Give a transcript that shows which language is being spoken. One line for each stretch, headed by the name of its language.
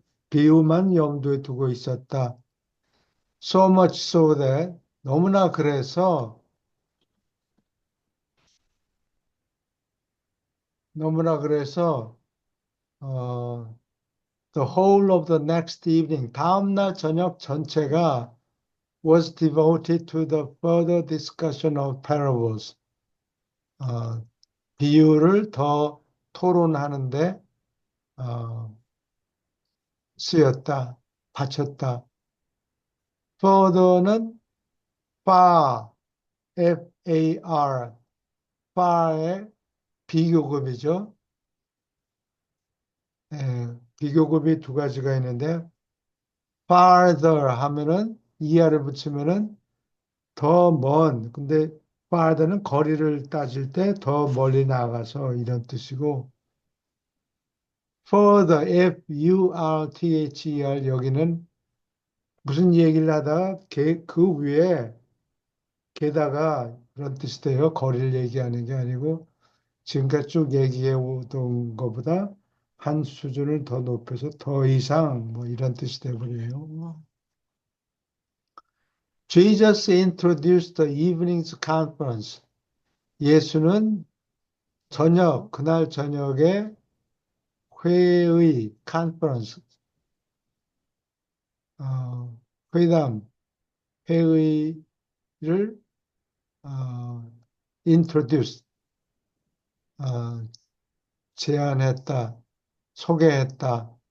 Korean: 비유만 염두에 두고 있었다.
English: So much so that
Korean: 너무나 그래서 너무나 그래서
English: 어, the whole of the next evening
Korean: 다음날 저녁 전체가
English: was devoted to the further discussion of parables.
Korean: 어, 비유를 더 토론하는데 쓰였다, 바쳤다. further는 far, F-A-R, far의 비교급이죠. 비교급이 두 가지가 있는데 farther 하면은 이하를 붙이면은 더 먼. 근데 farther는 거리를 따질 때 더 멀리 나가서 이런 뜻이고 further, F-U-R-T-H-E-R 여기는 무슨 얘기를 하다가 그 위에 게다가 그런 뜻이 돼요. 거리를 얘기하는 게 아니고 지금까지 쭉 얘기해 오던 것보다 한 수준을 더 높여서 더 이상 뭐 이런 뜻이 돼버려요.
English: Jesus introduced the evening's conference.
Korean: 예수는 그날 저녁에 회의, conference, 회담, 회의를 어, introduce, 어, 제안했다, 소개했다.